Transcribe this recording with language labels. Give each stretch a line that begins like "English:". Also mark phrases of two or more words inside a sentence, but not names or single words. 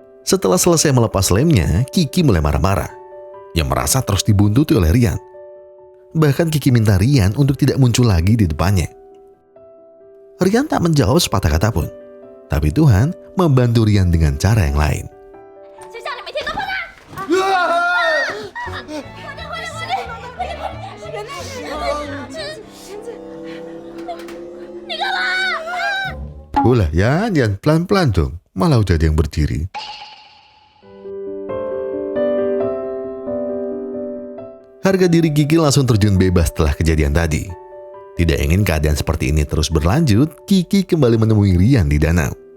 Indonesian: Setelah selesai melepas lemnya, Kiki mulai marah-marah. Ia merasa terus dibuntuti oleh Rian. Bahkan Kiki minta Rian untuk tidak muncul lagi di depannya. Rian tak menjawab sepatah kata pun. Tapi Tuhan membantu Rian dengan cara yang lain.
Chinese: 谁叫你每天都碰他？你干嘛？
Indonesian: Ulah ya, jangan pelan-pelan dong. Malah udah ada yang berdiri. Harga diri Kiki langsung terjun bebas setelah kejadian tadi. Tidak ingin keadaan seperti ini terus berlanjut, Kiki kembali menemui Rian di danau.